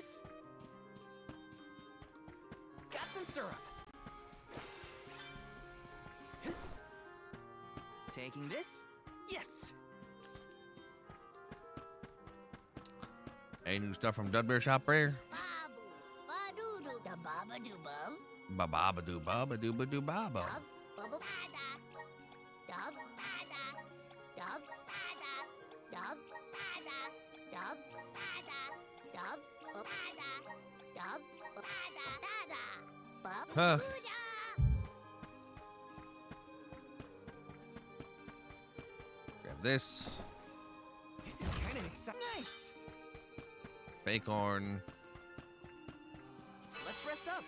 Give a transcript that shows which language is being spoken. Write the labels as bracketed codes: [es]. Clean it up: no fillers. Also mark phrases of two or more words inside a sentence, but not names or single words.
[en] this? Got some syrup. Taking this? Yes. Any new stuff from Dudbear Shop, Rare? Babu, badoo, da baba doo bum. Ba-ba-ba-doo, ba-ba-doo-ba-doo, ba-ba. Dub, bubba bada. Dub, bada. Dub, bada. Dub, bada. Dub, bada. Dub, bada. Dub, bada. Dada. Bub, Huh. Buddha. Grab this. This is kind of exciting. Nice. Bacorn. Let's rest up.